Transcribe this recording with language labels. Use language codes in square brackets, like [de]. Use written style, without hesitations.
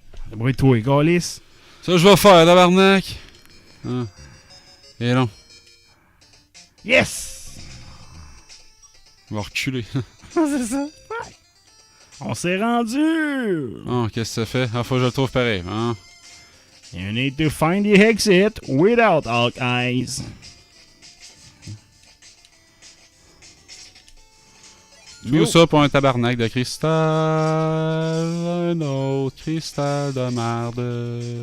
[fr] Débrouille-toi, Gaulis. Ça, je vais faire, tabarnak. Ah. Et non. [en] Yes! [fr] On va reculer. C'est ça. On s'est rendu! Oh, qu'est-ce que ça fait? Ah, faut que je le trouve pareil. Hein? [en] You need to find the exit without all eyes. [fr] Tout ça pour un tabarnak de cristal. Un autre cristal de merde.